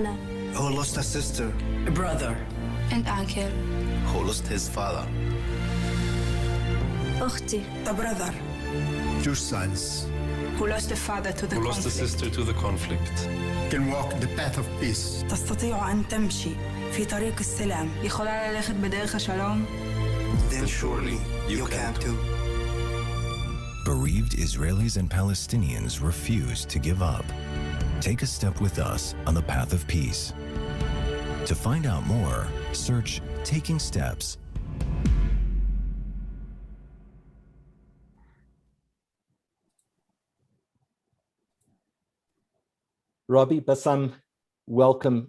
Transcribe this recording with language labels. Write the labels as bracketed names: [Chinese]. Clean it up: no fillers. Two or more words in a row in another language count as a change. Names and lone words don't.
[Arabic] وأنا, [English] who lost a sister, a brother, and uncle, who lost his father. أختي, the brother, Your sons, who lost a father to the Who conflict. lost a sister to the conflict. can walk the path of peace. [Arabic] تستطيع أن تمشي في طريق السلام. [Hebrew] יכולה ללכת בדרך השלום. [English] Then surely you can too. Bereaved Israelis and Palestinians refuse to give up. Take a step with us on the path of peace. To find out more, search Taking Steps. Robi, Bassam, welcome.